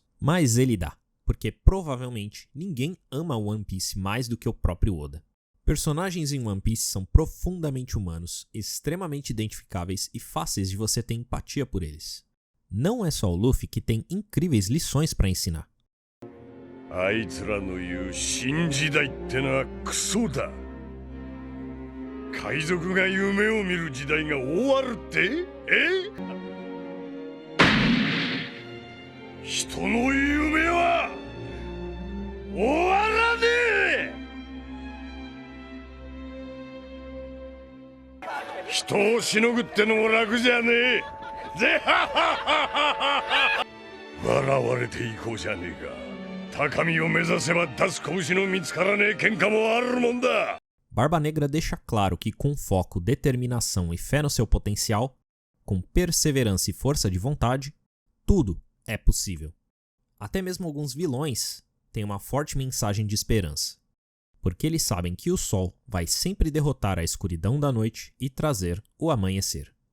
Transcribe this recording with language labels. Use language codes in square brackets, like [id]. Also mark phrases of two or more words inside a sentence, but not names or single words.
[pt] Mas ele dá, porque provavelmente ninguém ama One Piece mais do que o próprio Oda. Personagens em One Piece são profundamente humanos, extremamente identificáveis e fáceis de você ter empatia por eles. Não é só o Luffy que tem incríveis lições para ensinar. [ja] あいつらの言う新時代ってのはクソだ。海賊が夢を見る時代が終わるって？人の夢は終わらねえ。人をしのぐってのも楽じゃねえ。ぜははははは。笑われていこうじゃねえか。高みを目指せば出す拳の見つからねえ喧嘩もあるもんだ。 [pt] Barba Negra deixa claro que com foco, determinação e fé no seu potencial, com perseverança e força de vontade, tudo é possível. Até mesmo alguns vilões têm uma forte mensagem de esperança, porque eles sabem que o sol vai sempre derrotar a escuridão da noite e trazer o amanhecer.